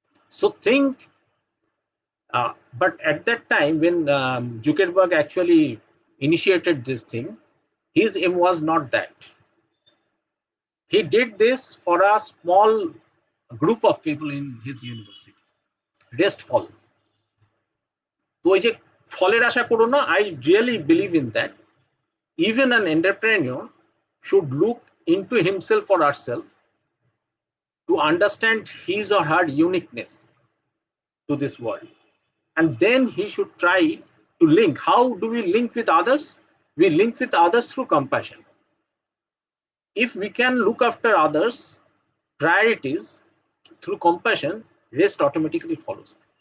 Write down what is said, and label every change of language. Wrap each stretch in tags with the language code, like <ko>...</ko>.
<en>So think, but at that time when Zuckerberg actually initiated this thing, his aim was not that. He did this for a small group of people in his university. Rest follow.</en> <bn>তো এই যে ফলের আশা করো না,</bn> <en>I really believe in that. Even an entrepreneur should look into himself or herself to understand his or her uniqueness to this world. And then he should try to link. How do we link with others? We link with others through compassion. If we can look after others' priorities through compassion, rest automatically follows.</en>